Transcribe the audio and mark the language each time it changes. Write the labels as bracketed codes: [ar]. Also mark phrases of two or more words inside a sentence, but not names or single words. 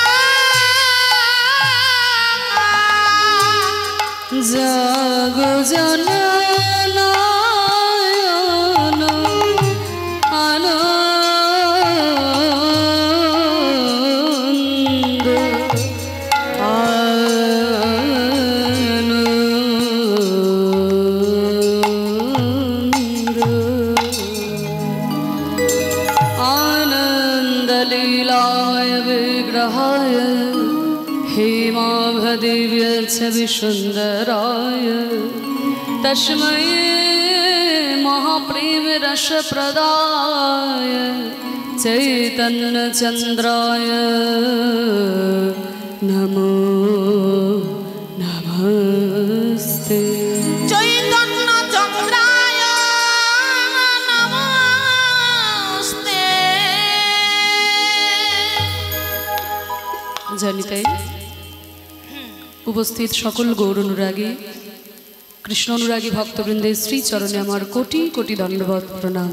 [sa] জগ জনন আনন্দ आनंद लीलाय विग्रहाय हेमाभदिव्य छवि सुंदराय तस्मै महाप्रेम रस प्रदाय चैतन्य चंद्राय नमो नमस्ते চৈতন্য চন্দ্রায় নমস্তে [bn] জানি তাই উপস্থিত সকল গৌর অনুরাগী কৃষ্ণ অনুরাগী ভক্তবৃন্দের শ্রী চরণে আমার কোটি কোটি দণ্ডবত প্রণাম।